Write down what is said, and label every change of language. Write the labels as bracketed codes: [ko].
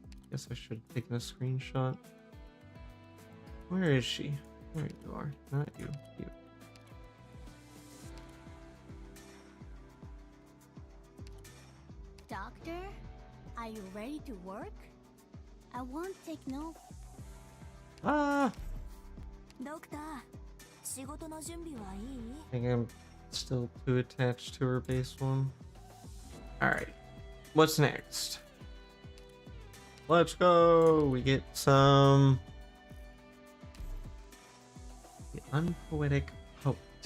[en] Guess I should have taken a screenshot. Where is she? There you are. Not you. You. Doctor, are you ready to work? I won't take no. Ah! [ja] Doctor, 仕事の準備はいい? [en] I think I'm still too attached to her base one. Alright. What's next? Let's go! We get some... The Unpoetic Poet.